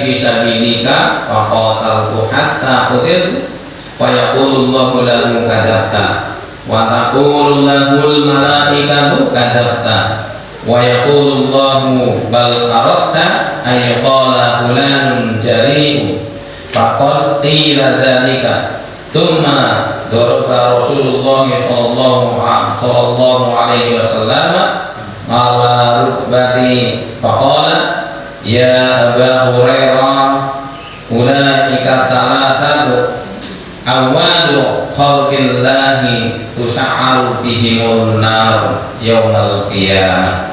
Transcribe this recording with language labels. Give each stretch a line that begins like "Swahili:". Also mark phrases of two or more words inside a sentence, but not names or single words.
Arabic: في سبيلك فقاتلت حتى قتلت فيقول الله له كذبت وتقول له ال ملائكة كذبت ويقول الله بل أردت أي قال فلان جريء فقد قيل ذلك ثم ضرب رسول الله صلى الله عليه وسلم على ركبتي فقال يا أبا هريرة أولئك ثلاثة أول خلق الله تسعر بهم النار يوم القيامة.